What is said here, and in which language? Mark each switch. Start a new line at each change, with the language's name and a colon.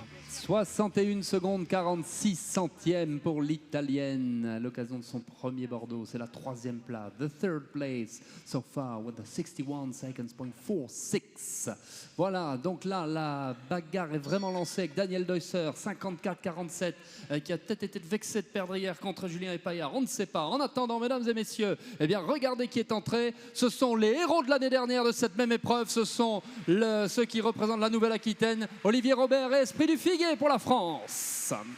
French: 61 secondes 46 centièmes pour l'Italienne à l'occasion de son premier Bordeaux. C'est la 3e place.
English: The third place so far with the 61 seconds.46.
French: Voilà, donc là, la bagarre est vraiment lancée avec Daniel Deusser, 54-47, qui a peut-être été vexé de perdre hier contre Julien Epaillard. On ne sait pas. En attendant, mesdames et messieurs, eh bien, regardez qui est entré. Ce sont les héros de l'année dernière de cette même épreuve. Ce sont ceux qui représentent la Nouvelle-Aquitaine. Olivier Robert et Esprit du Figuier pour la France.